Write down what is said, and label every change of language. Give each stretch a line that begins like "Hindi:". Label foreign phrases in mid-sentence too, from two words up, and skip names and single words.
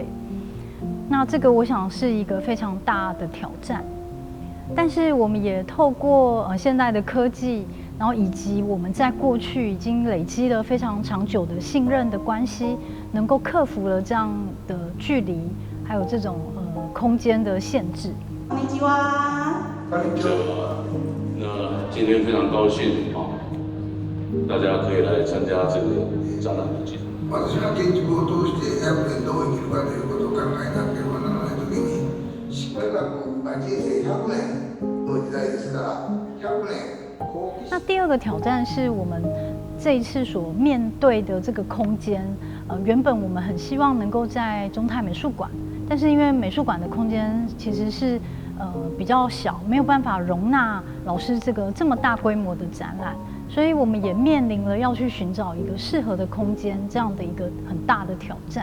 Chinese: 那这个我想是一个非常大的挑战，但是我们也透过现代的科技，然后以及我们在过去已经累积了非常长久的信任的关系，能够克服了这样的距离，还有这种空间的限制。
Japanese: こんにちは。
Chinese: 那今天非常高兴大家可以来参加这个展览的记者。
Japanese: 私が建築を通してやっぱりどう生きるかということを考えなければならないときに、しばらく人生100年の時代ですから100 年。
Chinese: 那第二个挑战是我们这一次所面对的这个空间，原本我们很希望能够在中泰美术馆，但是因为美术馆的空间其实是比较小，没有办法容纳老师这么大规模的展览，所以我们也面临了要去寻找一个适合的空间这样的一个很大的挑战。